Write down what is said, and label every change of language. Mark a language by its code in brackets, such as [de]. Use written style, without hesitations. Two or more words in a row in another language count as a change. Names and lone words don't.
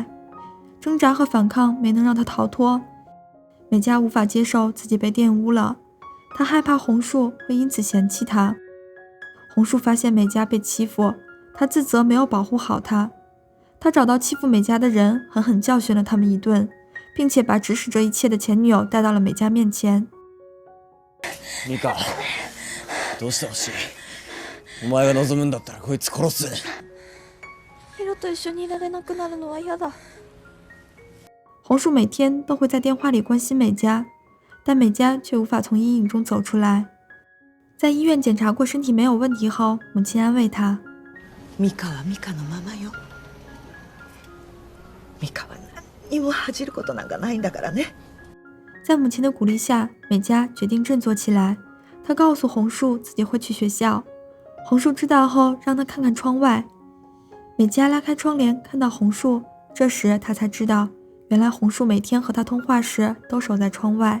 [zh] 挣扎和反抗没能让她逃脱，美嘉无法接受自己被玷污了，她害怕红树会因此嫌弃她。红树发现美嘉被欺负，他自责没有保护好她。他找到欺负美嘉的人，狠狠教训了他们一顿，并且把指使这一切的前女友带到了美嘉面前。 [ja] ミカ、どうしてほしい？お前が望むんだったらこいつ殺す。ヒロと一緒にいられなくなるのは嫌だ。 [zh] 红树每天都会在电話里关心美嘉，但美嘉却无法从阴影中走出来。在医院检查过身体没有问题后，母亲安慰她： [ja] ミカはミカのままよ。ミカは何にも恥じることなんかないんだからね。 [zh] 在母亲的鼓励下，美嘉决定振作起来。她告诉红树自己会去学校。红树知道后，让她看看窗外。美嘉拉开窗帘，看到红树，这时她才知道，原来红树每天和她通话时都守在窗外。